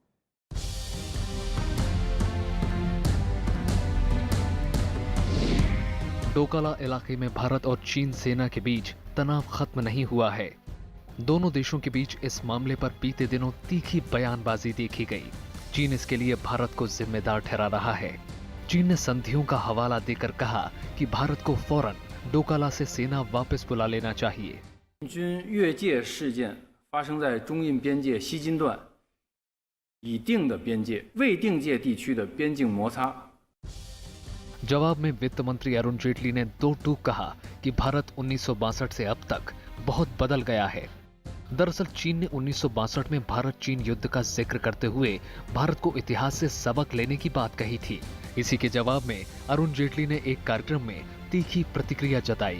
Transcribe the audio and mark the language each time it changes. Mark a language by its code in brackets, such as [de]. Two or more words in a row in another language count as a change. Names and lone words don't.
[hi] डोकाला इलाके में भारत और चीन सेना के बीच तनाव खत्म नहीं हुआ है। दोनों देशों के बीच इस मामले पर बीते दिनों तीखी बयानबाजी देखी गई। चीन इसके लिए भारत को जिम्मेदार ठहरा रहा है। चीन ने संधियों का हवाला देकर कहा कि भारत को फौरन डोकाला से सेना वापस बुला लेना चाहिए। [zh] 军越界事件发生在中印边界西金段已定的边界未定界地区的边境摩擦。 [hi] जवाब में वित्त मंत्री अरुण जेटली ने दो टूक कहा कि भारत 1962 से अब तक बहुत बदल गया है। दरअसल चीन ने 1962 में भारत चीन युद्ध का जिक्र करते हुए भारत को इतिहास से सबक लेने की बात कही थी। इसी के जवाब में अरुण जेटली ने एक कार्यक्रम में तीखी प्रतिक्रिया जताई।